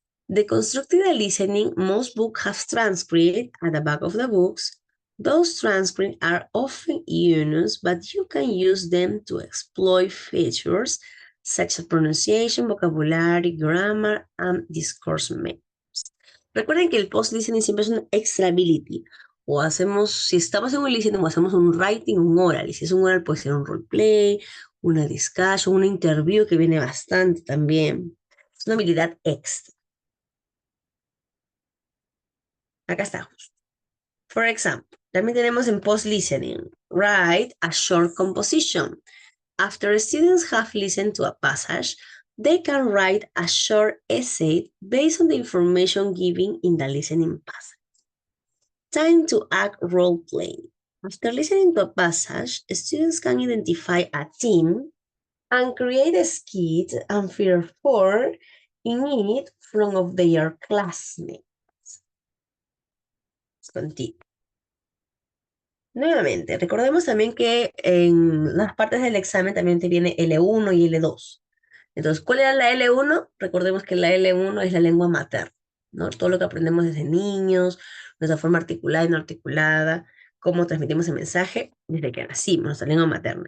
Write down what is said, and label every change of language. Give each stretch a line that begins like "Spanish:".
English: Deconstructed listening, most books have transcripts at the back of the books. Those transcripts are often used, but you can use them to exploit features such as pronunciation, vocabulary, grammar, and discourse maps.
Spanish: Recuerden que el post-listening siempre es una extra ability. O hacemos, si estamos en un listening, o hacemos un writing, un oral. Y si es un oral, puede ser un roleplay, una discussion, una interview que viene bastante también. Es una habilidad extra. Acá está.
English: For example,
Spanish: también tenemos en
English: post-listening, write a short composition. After students have listened to a passage, they can write a short essay based on the information given in the listening passage. Time to act role play. After listening to a passage, students can identify a theme and create a skit and fearful in it from of their classmates. Let's continue.
Spanish: Nuevamente, recordemos también que en las partes del examen también te viene L1 y L2. Entonces, ¿cuál era la L1? Recordemos que la L1 es la lengua materna, ¿no? Todo lo que aprendemos desde niños, nuestra forma articulada y no articulada, cómo transmitimos el mensaje desde que nacimos, nuestra lengua materna.